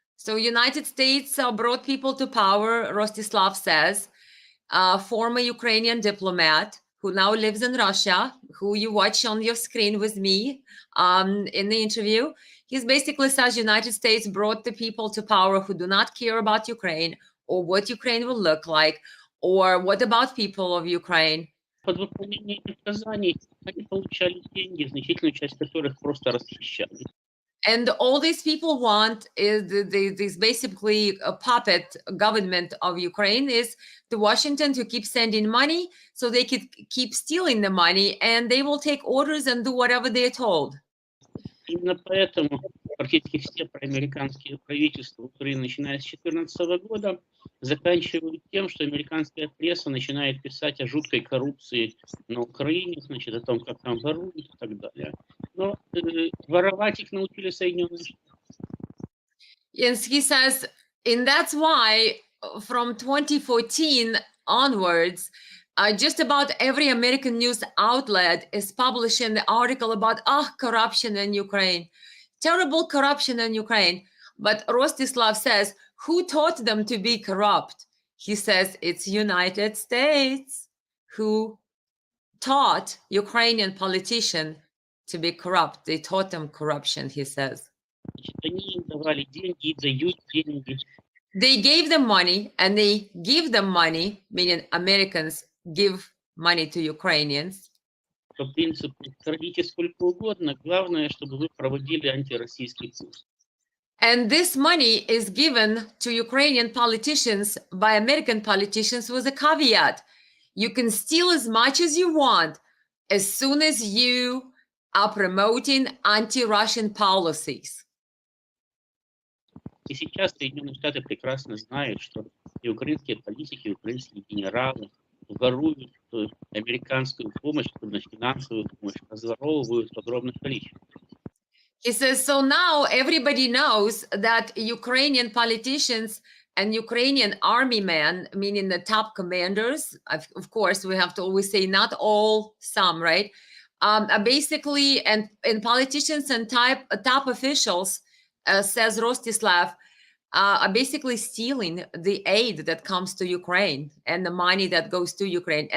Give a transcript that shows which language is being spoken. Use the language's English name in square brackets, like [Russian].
[English] So United States brought people to power, Rostislav says, former Ukrainian diplomat who now lives in Russia, who you watch on your screen with me in the interview. He basically says United States brought the people to power who do not care about Ukraine or what Ukraine will look like or what about people of Ukraine. [Russian] Под выполнение указаний они получали деньги, значительную часть которых просто расхищали. [English] And all these people want is this basically a puppet government of Ukraine is the Washington to keep sending money so they could keep stealing the money and they will take orders and do whatever they're told. [Russian] Именно поэтому практически все проамериканские правительства Украины, начиная с 2014 года, заканчивают тем, что американская пресса начинает писать о жуткой коррупции на Украине, значит, о том, как там воруют и так далее. Но воровать их научили Соединенные Штаты. [English] Yes, he says, and that's why from 2014 onwards, just about every American news outlet is publishing the article about corruption in Ukraine, terrible corruption in Ukraine. But Rostislav says, who taught them to be corrupt? He says it's United States who taught Ukrainian politicians to be corrupt. They taught them corruption, he says. [Russian] Они им давали деньги и дают деньги. [English] They gave them money and they give them money, meaning Americans give money to Ukrainians. [Russian] По принципу крадите сколько угодно, главное, чтобы вы проводили антироссийский курс. [English] And this money is given to Ukrainian politicians by American politicians with a caveat. You can steal as much as you want as soon as you are promoting anti-Russian policies. [Russian] И сейчас Соединенные Штаты прекрасно знают, что и украинские политики, и украинские генералы воруют американскую помощь, финансовую помощь, разворовывают в огромных количествах. [English] He says, so now everybody knows that Ukrainian politicians and Ukrainian army men, meaning the top commanders, of course, we have to always say not all, some, right? Basically, and politicians and top officials, says Rostislav, are basically stealing the aid that comes to Ukraine and the money that goes to Ukraine.